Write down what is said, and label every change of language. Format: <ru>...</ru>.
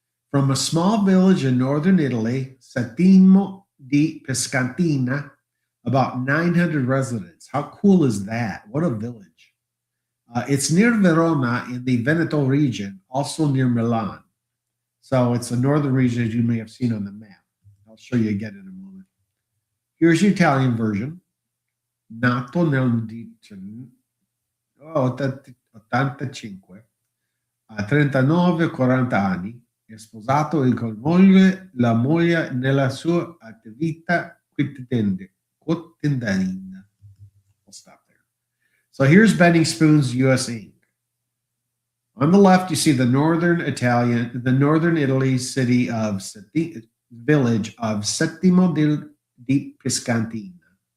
<en>From a small village in northern Italy, Settimo di Pescantina, about 900 residents. How cool is that? What a village. It's near Verona in the Veneto region, also near Milan. So it's the northern region, as you may have seen on the map. I'll show you again in a moment. Here's the Italian version.</en> <it>Nato nel 85, a 39-40 anni, è sposato e con la moglie nella sua attività quotidiana.</it> <en>I'll stop there. So here's Bending Spoons US Inc. On the left, you see the northern Italy city of village of Settimo di Pescantina.</en>